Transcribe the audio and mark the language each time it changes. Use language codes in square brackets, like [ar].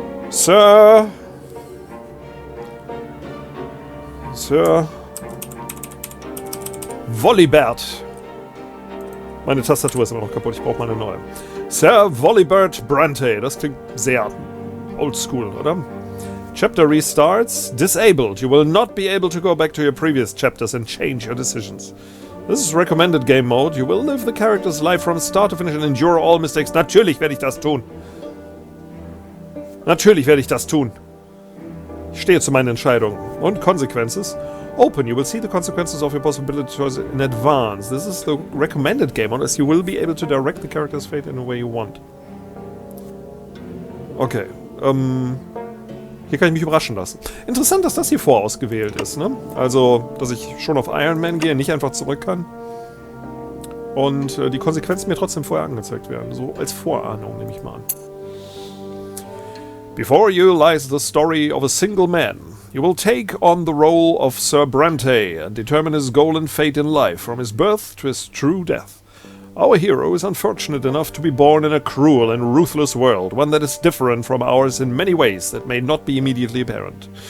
[en] Sir Volibert. [de] Meine Tastatur ist immer noch kaputt, ich brauche mal eine neue. Sir Volibert BRANTE. Das klingt sehr oldschool, oder? [en] Chapter restarts. Disabled. You will not be able to go back to your previous chapters and change your decisions. This is recommended game mode. You will live the character's life from start to finish and endure all mistakes. [de] Natürlich werde ich das tun. Natürlich werde ich das tun. Ich stehe zu meinen Entscheidungen. [en] Und Consequences. Open. You will see the consequences of your possibility choice in advance. This is the recommended game mode, as you will be able to direct the character's fate in a way you want. Okay. [de] Hier kann ich mich überraschen lassen. Interessant, dass das hier vorausgewählt ist, ne? Also, dass ich schon auf Iron Man gehe, nicht einfach zurück kann. Und die Konsequenzen mir trotzdem vorher angezeigt werden. So als Vorahnung, nehme ich mal an. [en] Before you lies the story of a single man. You will take on the role of Sir BRANTE and determine his goal and fate in life, from his birth to his true death. Our hero is unfortunate enough to be born in a cruel and ruthless world, one that is different from ours in many ways that may not be immediately apparent.